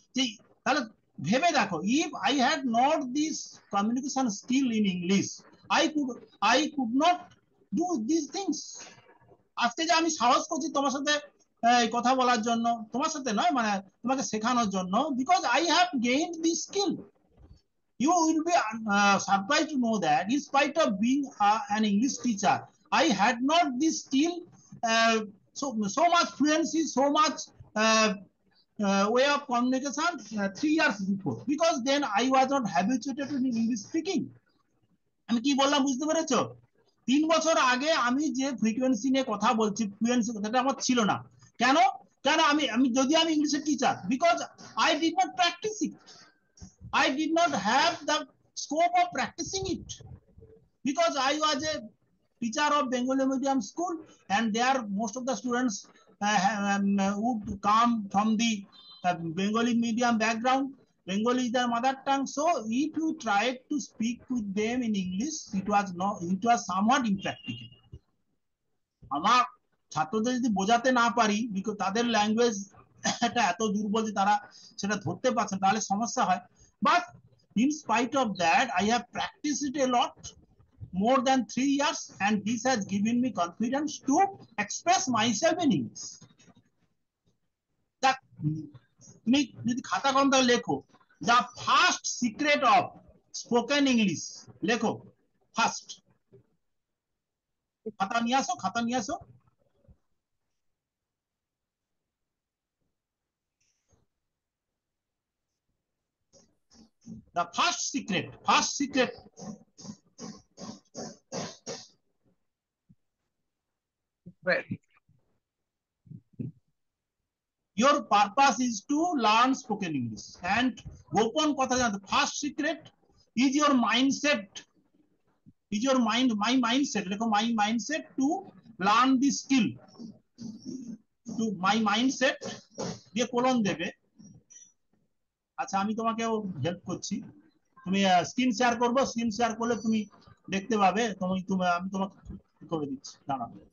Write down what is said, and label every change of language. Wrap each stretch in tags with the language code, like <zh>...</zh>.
<bn>যে তাহলে ভেবে দেখো,</bn> <en>If I had not this communication skill in English, I could not do this things.</en> <bn>আজকে যে আমি সাহস করছি তোমার সাথে কথা বলার জন্য, তোমার সাথে নয়, মানে তোমাকে শেখানোর জন্য,</bn> <en>Because I have gained this skill. You will be surprised to know that in spite of being an English teacher, I had not this skill, so much fluency, so much way of communication 3 years before, because then I was not habituated to English speaking.</en> <bn>আমি কি বললাম বুঝতে পেরেছো? 3 বছর আগে আমি যে frequency নিয়ে কথা বলছি, ফ্লুয়েন্সি কথাটা আমার ছিল না। কেন? কেন আমি যদি আমি ইংলিশের teacher,</bn> <en>Because I did not practice it, I did not have the scope of practicing it, because I was a teacher of Bengali medium school, and there most of the students would come from the Bengali medium background. Bengali is their mother tongue, so if you tried to speak with them in English, it was somewhat impractical.</en> <bn>আমার ছাত্রদের যদি বোঝাতে না পারি, because তাদের language এটা এত দুর্বল যে তারা সেটা ধরতে পারছে, তাহলে সমস্যা হয়।</bn> <en>But in spite of that, I have practiced it a lot, more than 3 years, and this has given me confidence to express myself in English. That</en> <bn>তুমি যদি খাতা কলমটা লেখো,</bn> <en>the first secret of spoken English, লেখো first.</en> <bn>খাতা নিয়ে আসো, খাতা নিয়ে আসো।</bn> <en>The first secret, right your purpose is to learn spoken English, and</en> <bn>গোপন কথা জানতে,</bn> <en>first secret is your mindset, is your my mindset, লেখো my mindset to learn this skill, to my mindset</en> <bn>দিয়ে কোলন দেবে। আচ্ছা, আমি তোমাকেও help করছি, তুমি স্ক্রিন শেয়ার করবো, স্ক্রিন শেয়ার করলে তুমি দেখতে পাবে, আমি তোমাকে করে দিচ্ছি, দাঁড়াও।</bn>